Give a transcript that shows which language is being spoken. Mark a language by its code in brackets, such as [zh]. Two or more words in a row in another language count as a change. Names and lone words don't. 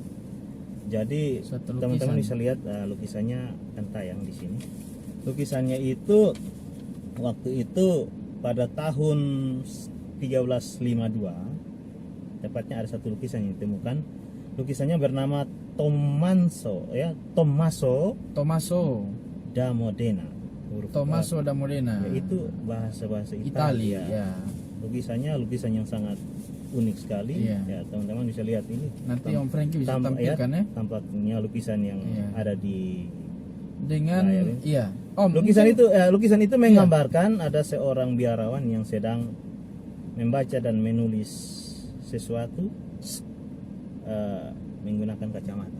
[id] Jadi Satu teman-teman lukisan. bisa lihat lukisannya kan tayang di sini. Lukisannya itu waktu itu pada tahun 1352 tepatnya ada satu lukisan yang ditemukan. Lukisannya bernama Tommaso Tommaso da Modena. Huruf Tommaso da Modena. A. Yaitu bahasa Italia. Italia. Ya. Lukisan yang sangat unik sekali. Iya. Ya, teman-teman bisa lihat ini. Nanti Om Frankie bisa tampilkan ya. Tampaknya lukisan yang Iya. ada di Dengan Layar, iya. Om, lukisan itu menggambarkan ada seorang biarawan yang sedang membaca dan menulis sesuatu menggunakan kacamata.